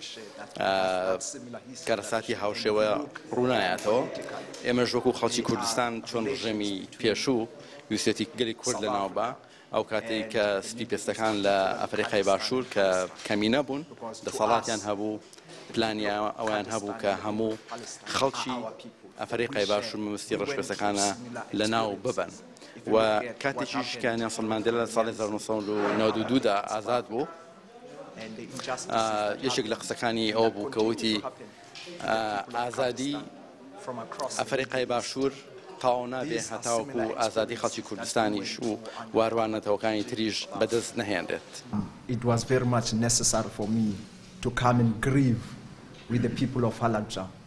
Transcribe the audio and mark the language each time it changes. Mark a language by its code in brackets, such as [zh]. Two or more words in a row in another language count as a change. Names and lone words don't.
[ckb] کارەساتی هاوشێوە ڕوونایەتەوە ئێمەش وەکو خەڵکی کوردستان چۆن ڕژێمی پێشوو ویسێتی گەلی کورد لە ناوبە ئەو کاتێک کە سپی پێستەکان لە ئەفریقای باشوور کە کەمینە بوون دەسەڵاتیان هەبوو پلانیا ئەویان هەبوو کە هەموو خەڵکی ئەفریقای باشوور مەبەستی ڕەشپێستەکانە لە ناو ببەن و کاتێکیش کە نێلسن ماندێلا لە ساڵی 1992 دا ئازاد بوو یەکێک لە قسەکانی ئەوە بوو کە وتی ئازادی ئەفریقای باشوور تاو نابێ هەتاوەکو ئازادی خەڵکی کوردستانیش و واروانەتەوەکانی تریش بەدەست نەهێنرێت. [en] It was very much necessary for me to come and grieve with the people of Halabja.